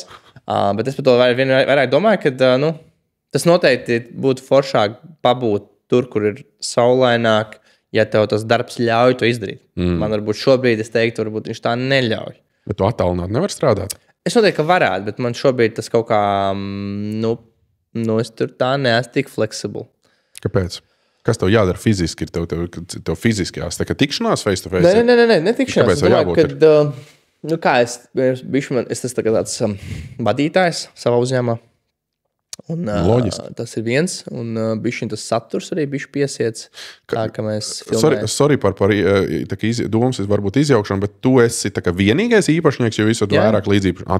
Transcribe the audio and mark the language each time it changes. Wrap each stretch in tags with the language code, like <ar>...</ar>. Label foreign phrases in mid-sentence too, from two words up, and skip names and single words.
<lv>Bet es par to vairāk domāju, ka tas noteikti būtu foršāk pabūt tur, kur ir saulaināk, ja tev tas darbs ļauj to izdarīt. Man varbūt šobrīd es teiktu, varbūt viņš tā neļauj. Bet tu attālināt nevar strādāt? Es noteikti, ka varētu, bet man šobrīd tas kaut kā, es tur tā neesmu tik fleksibli. Kāpēc? Kas tev jādara fiziski? Ir tev fiziski jāsaka, tā kā tikšanās</lv> <en>face to face?</en> <lv>Nē, tikšanās. Kāpēc tev jābūt? Es esmu tāds vadītājs savā uzņēmumā. Loģiski. Tas ir viens, un bišķiņ tas saturs arī bišķi piesiets, tā, ka mēs filmējam. Sorry par domas, varbūt izjaukšanu, bet tu esi tā kā vienīgais īpašnieks, jo visur vairāk līdzīpašnieks.</lv>